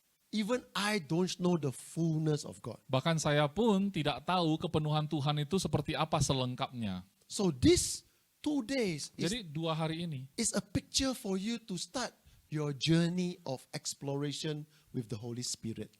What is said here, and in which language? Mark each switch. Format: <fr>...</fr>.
<en>Even I don't know the fullness of God.</en> <id>Bahkan saya pun tidak tahu kepenuhan Tuhan itu seperti apa selengkapnya.</id> <en>So this 2 days</en> <id>Jadi 2 hari ini</id> <en>is a picture for you to start your journey of exploration with the Holy Spirit.</en>